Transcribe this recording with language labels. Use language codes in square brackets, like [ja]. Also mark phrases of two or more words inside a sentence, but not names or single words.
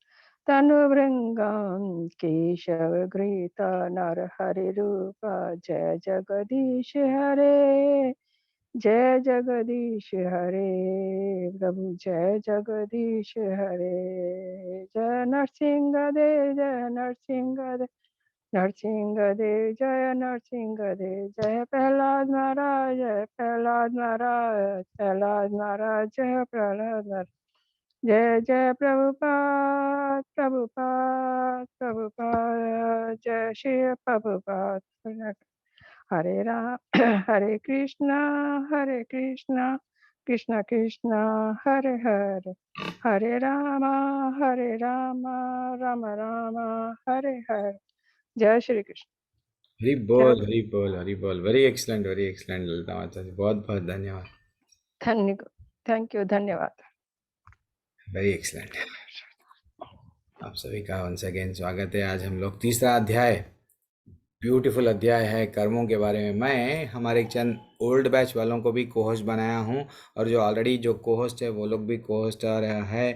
[sa] तनुभृंगम केशवघ्रित नरहरि रूप। [hi] जय जगदीश हरे, जय जगदीश हरे प्रभु, जय जगदीश हरे। जय नरसिंह देव, जय नरसिंह देव, नरसिंह देव जय नरसिंह देव। जय प्रहलाद महाराज, जय प्रहलाद महाराज, प्रहलाद महाराज जय प्रहलाद महाराज। जय जय प्रभुपाद, प्रभुपाद, प्रभुपाद, जय श्री प्रभुपाद। [sa] हरे राम हरे कृष्णा, हरे कृष्णा, कृष्णा कृष्णा हरे हरे। हरे रामा, हरे रामा, राम रामा हरे हरे। [hi] जय श्री कृष्ण। हरि बोल, हरि बोल, हरि बोल। [en] very excellent, very excellent [hi] ललिता माता जी, बहुत बहुत धन्यवाद। [en] thank you, धन्यवाद। very excellent. [hi] आप सभी का [en] once again [hi] स्वागत है। आज हम लोग तीसरा अध्याय, ब्यूटीफुल अध्याय है कर्मों के बारे में। मैं हमारे चंद [en] old batch [hi] वालों को भी कोहोस्ट बनाया हूँ, और जो ऑलरेडी जो कोहोस्ट है वो लोग भी कोहोस्ट है।